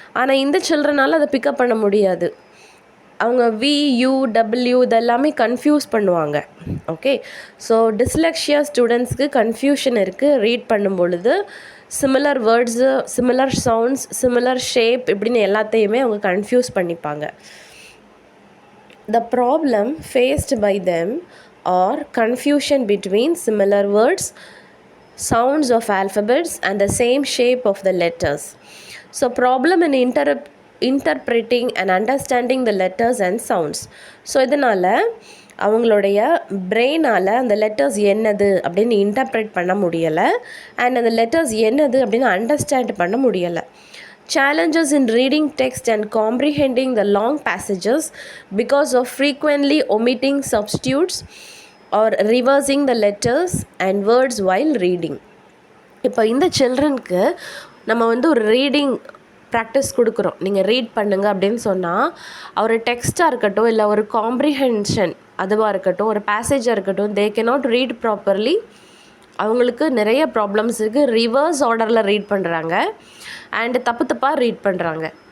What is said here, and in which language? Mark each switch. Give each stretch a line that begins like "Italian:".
Tamil: ஆனால் இந்த சில்ட்ரனால் அதை பிக்கப் பண்ண முடியாது. அவங்க VUW இதெல்லாமே கன்ஃபியூஸ் பண்ணுவாங்க. ஓகே, ஸோ டிஸ்லெக்ஷியா ஸ்டூடெண்ட்ஸ்க்கு கன்ஃபியூஷன் இருக்குது. ரீட் பண்ணும் பொழுது similar words, similar sounds, similar shape இப்படின்னு எல்லாத்தையுமே அவங்க கன்ஃபியூஸ் பண்ணிப்பாங்க.
English: The problem faced by them or confusion between similar words, sounds of alphabets and the same shape of the letters. So problem in interpreting and understanding the letters and sounds.
Tamil: So இதனால் அவங்களுடைய பிரெயினால் அந்த letters என்னது அப்படின்னு இன்டர்ப்ரெட் பண்ண முடியலை, and அந்த letters என்னது அப்படின்னு அண்டர்ஸ்டாண்ட் பண்ண முடியலை.
English: Challenges in reading text and comprehending the long passages because of frequently omitting substitutes or reversing the letters and words while reading.
Tamil: இப்போ இந்த சில்ட்ரனுக்கு நம்ம வந்து ஒரு ரீடிங் ப்ராக்டிஸ் கொடுக்குறோம், நீங்கள் ரீட் பண்ணுங்க அப்படின்னு சொன்னால் ஒரு டெக்ஸ்ட்டாக இருக்கட்டும், இல்லை ஒரு காம்ப்ரிஹென்ஷன் அதுவாக இருக்கட்டும், ஒரு பேசேஜாக இருக்கட்டும்,
English: They cannot read properly.
Tamil: அவங்களுக்கு நிறைய ப்ராப்ளம்ஸ் இருக்குது. ரிவர்ஸ் ஆர்டரில் ரீட் பண்ணுறாங்க அண்டு தப்பு தப்பாக ரீட் பண்ணுறாங்க.